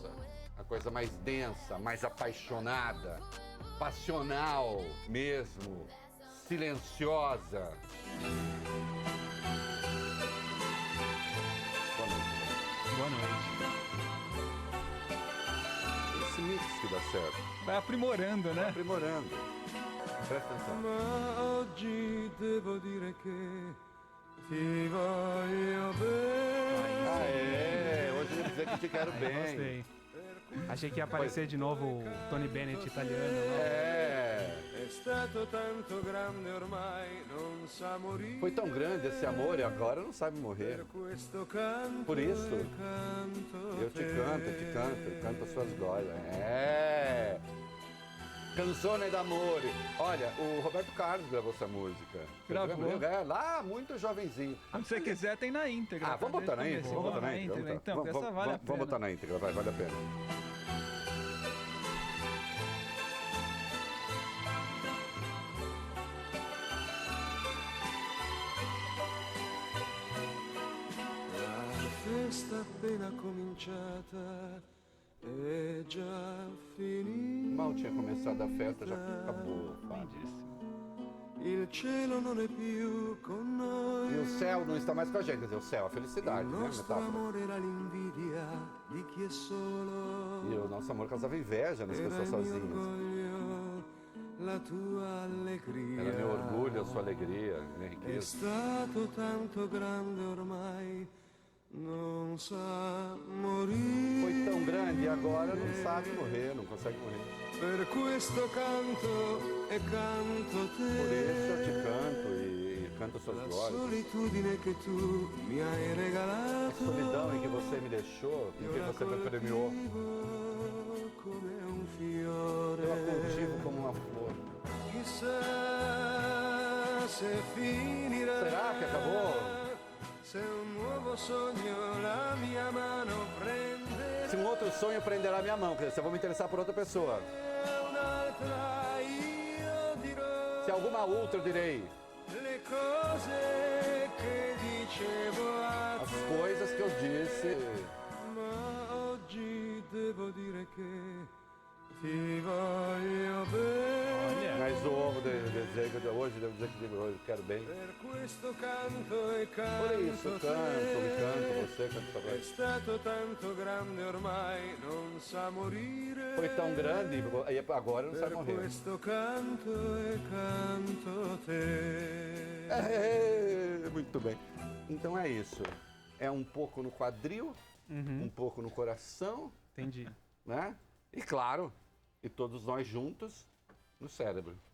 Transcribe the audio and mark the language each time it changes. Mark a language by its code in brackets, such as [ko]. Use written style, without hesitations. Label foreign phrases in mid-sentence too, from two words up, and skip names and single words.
[pt] A coisa mais densa, mais apaixonada, passional mesmo, silenciosa. Boa noite. Esse mix que dá certo. Vai aprimorando, né? Vai aprimorando. Presta atenção. [it] Ma oggi devo dire che ti voglio bene. [pt] Hoje eu vou dizer que te quero bem. Gostei. Achei que ia aparecer de novo o Tony Bennett italiano. [it] È stato tanto grande ormai, non sa morire. [pt] Foi tão grande esse amor e agora não sabe morrer. Por isso, eu te canto as suas glórias. Canzone d'amore. Olha, o Roberto Carlos gravou essa música. Gravou? Lá, muito jovenzinho. Quando você quiser, tem na íntegra. Vamos botar na íntegra. Vamos botar na íntegra. Então, essa vale a pena. Vamos botar na íntegra, vale a pena. [it] La festa appena cominciata è già finita. [pt] Mal tinha começado a festa, já acabou. [it] Il cielo non è più con noi. [pt] E o céu não está mais com a gente, quer dizer, o céu, a felicidade, [it] Il [pt] né? [it] nostro [pt] Metáfora. [it] amore era l'invidia di chi è solo. [pt] E o nosso amor causava inveja nas [it] Era [pt] pessoas [it] il mio [pt] sozinhas. [it] orgoglio, la tua allegria. [pt] Era meu orgulho, a sua alegria, minha [it] È [pt] riqueza. [it] stato tanto grande ormai, non sa morire. [pt] Foi tão grande e agora não sabe morrer, não consegue morrer. [it] Per questo canto e canto te. [pt] Por isso eu te canto e canto suas [it] La [pt] glórias. [it] solitudine che tu mi hai [pt] A [it] regalato. [pt] solidão em que você me deixou, em que você me premiou, [it] come un [pt] eu a cultivo [it] fiore. [pt] como uma flor. [it] Chissà se finirà. [pt] Será que acabou? [it] Se un nuovo sogno la mia mano prende. [pt] Se um outro sonho prenderá minha mão, quer dizer, se eu vou me interessar por outra pessoa. [it] Un'altra io dirò. [pt] Se alguma outra eu direi. [it] Le cose che dicevo a [pt] As [it] te. [pt] coisas que eu disse. [it] Ma oggi devo dire che ti voglio bene. [pt] Mas hoje devo dizer que eu quero bem. [it] Per questo canto e [pt] Por isso, [it] canto [pt] canto, você canta sua [it] È [pt] voz. [it] stato tanto grande ormai, non sa morire. [pt] Foi tão grande e agora não sabe [it] Per [pt] morrer. [it] questo canto e canto te. [pt] Muito bem. Então é isso. É um pouco no quadril, um pouco no coração, Entendi. né? E claro, e todos nós juntos no cérebro.